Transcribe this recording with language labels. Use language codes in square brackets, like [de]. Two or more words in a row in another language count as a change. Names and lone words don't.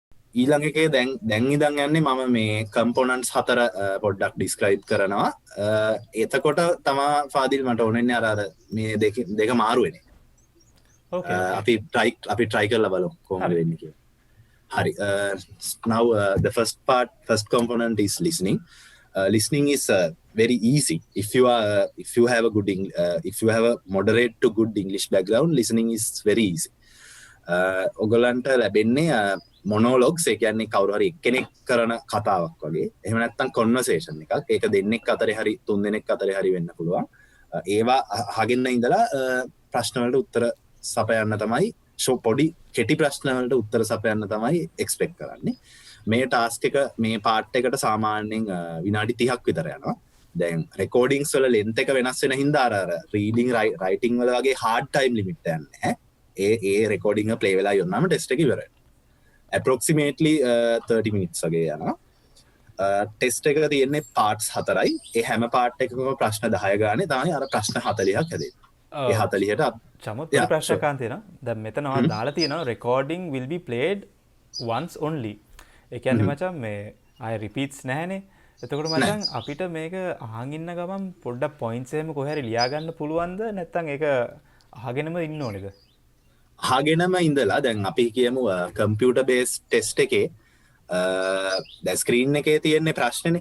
[si] ඊළඟ එකේ දැන් ඉඳන් යන්නේ මම මේ කම්පොනන්ට්ස් 4 පොඩ්ඩක් ඩිස්ක්‍රයිබ් කරනවා. එතකොට තමා ෆාදිල් මට ඕනෙන්නේ අර මේ දෙක මාරු වෙන්නේ. [en] Okay, okay. [si] අපි try කරලා බලමු කොහොමද වෙන්නේ කියලා. Hari. [en] Now the first component is listening. Listening is very easy. If you have if you have a moderate to good English background, listening is very easy. [si] ඔගලන්ට ලැබෙන්නේ මොනෝලොග්ස්, ඒ කියන්නේ කවුරු හරි එක්කෙනෙක් කරන කතාවක් වගේ. එහෙම නැත්නම් කන්වර්සේෂන් එකක්. ඒක දෙන්නෙක් අතරේ හරි තුන් දෙනෙක් අතරේ හරි වෙන්න පුළුවන්. ඒවා අහගෙන ඉඳලා ප්‍රශ්න වලට උත්තර සපයන්න තමයි පොඩි කෙටි ප්‍රශ්න වලට උත්තර සපයන්න තමයි එක්ස්පෙක්ට් කරන්නේ. මේ ටාස්ක් එක මේ පාර්ට් එකට සාමාන්‍යයෙන් විනාඩි 30ක් විතර යනවා. දැන් රෙකෝඩින්ග්ස් වල ලෙන්ත් එක වෙනස් වෙන හින්දා අර [en] reading writing [si] වල වගේ [en] hard time limit [si] එකක් නැහැ. ඒ රෙකෝඩින්ග් එක ප්ලේ වෙලා යනවාම ටෙස්ට් එක ඉවරයි. [en] approximately 30 minutes [si] වගේ යනවා. ටෙස්ට් එක තියෙන්නේ පාර්ට්ස් 4යි. ඒ හැම පාර්ට් එකකම ප්‍රශ්න 10 ගානේ තමයි අර ප්‍රශ්න 40ක් හැදෙන්නේ. ඒ 40ට චමුත් ප්‍රශ්නකාන් තියෙනවා. දැන් මෙතනවා දාලා තියෙනවා [en] recording will be played once only. [si] ඒ කියන්නේ මචං මේ ආය රිපීට්ස් නැහැනේ. එතකොට මචං අපිට මේක අහන් ඉන්න ගමන් පොඩ්ඩක් පොයින්ට්ස් එහෙම කොහේ හරි ලියා ගන්න පුළුවන්ද? නැත්නම් ඒක අහගෙනම ඉන්න ඕනේද? අහගෙනම ඉඳලා දැන් අපි කියමු [en] computer base test [si] එකේ දැන් ස්ක්‍රීන් එකේ තියෙන්නේ ප්‍රශ්නනේ.